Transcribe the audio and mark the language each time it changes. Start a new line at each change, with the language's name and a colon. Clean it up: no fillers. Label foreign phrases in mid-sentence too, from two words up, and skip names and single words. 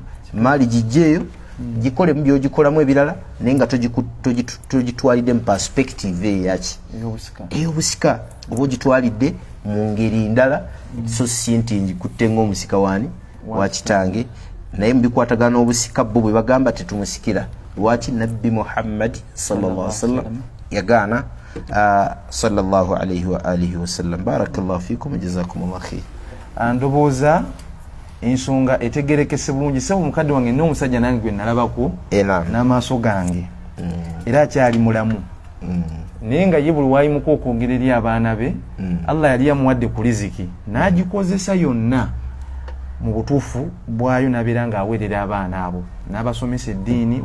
Ganda: Maali gijjeeyo gikole mu byogikolamu ebirala naye nga togitwalidde mu perspective eyaki ey'obusika, oba ogitwalidde mu ngeri ndala so si nti njikutte ng'omusika wani wa kitange, naye mubikwatagana n'obusika bo bwe bagamba tetumusikira. Lwaki Nabbi Muhammad
Arabic: صلى الله عليه وسلم
Ganda: yagaana
Arabic: صلى الله عليه وعلى آله وسلم. بارك الله فيكم جزاكم الله خير.
Ganda: Ndowooza ensonga etegerekese bulungi. Sebo mukadde wange n'omusajja nange gwe nalabako n'amaaso gange era akyali mulamu naye nga ye buli waayimuka okwogera eri abaana be Allah yali yamuwadde ku riziki n'agikozesa yonna mu butuufu bwayo, n'abeera ng'aweerera abaana abo n'abasomesa eddiini.